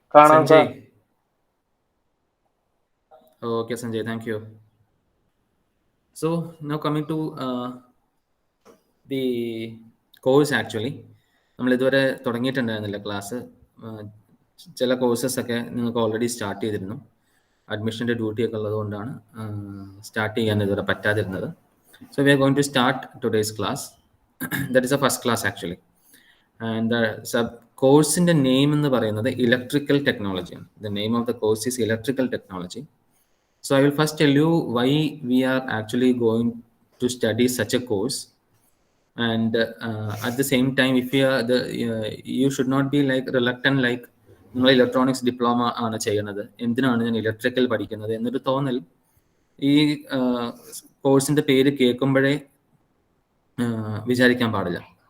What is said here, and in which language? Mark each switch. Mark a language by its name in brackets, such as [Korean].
[English] Sanjay. Okay, Sanjay, thank you. So now coming to the course actually. [Malayalam] നമ്മൾ ഇതുവരെ തുടങ്ങിയിട്ടുണ്ടായിരുന്നില്ല class. ചില courses ഒക്കെ നിങ്ങൾക്ക് ഓൾറെഡി സ്റ്റാർട്ട് ചെയ്തിരുന്നു. അഡ്മിഷൻ്റെ ഡ്യൂട്ടി ഒക്കെ ഉള്ളതുകൊണ്ടാണ് സ്റ്റാർട്ട് ചെയ്യാൻ ഇതുവരെ പറ്റാതിരുന്നത്. [English] So we are going to start today's class. That is a first class actually. And the course in the name [Malayalam] എന്ന് പറയുന്നത് [English] electrical technology. The name of the course is electrical technology. So I will first tell you why we are actually going to study such a course. And at the same time, if you are you should not be like reluctant like [Malayalam] നിങ്ങൾ electronics diploma ആണ് ചെയ്യുന്നത്, എന്തിനാണ് ഞാൻ electrical പഠിക്കുന്നത് എന്നൊരു തോന്നൽ ഈ കോഴ്സിൻ്റെ പേര് കേൾക്കുമ്പോഴേ വിചാരിക്കാൻ പാടില്ല.